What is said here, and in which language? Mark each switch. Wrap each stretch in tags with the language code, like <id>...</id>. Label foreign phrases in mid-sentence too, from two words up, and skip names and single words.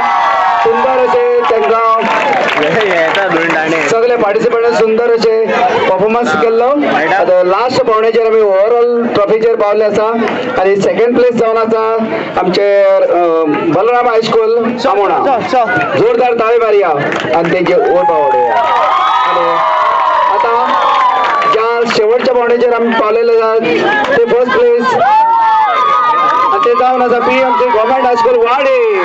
<kok>सुंदर असे त्यांना सगळे पार्टिसिपंट सुंदर असे परफॉर्मन्स केल्लो. लास्ट पावण्याचेर आमी ओव्हरऑल ट्रॉफीचेर पावले आसा आणि</kok> <en>second place</en> <kok>जावन आसा आमचे बलराम हायस्कूल आमोणा. जोरदार ताळी मारया आणि त्यांचे उर्बा वाढूया. आता ज्या शेवटच्या पावण्याचेर आमी पावलेले आहात ते</kok> <en>first place</en> <kok>ते जाऊन आसा</kok> <en>PMC government high school वाडे.</en>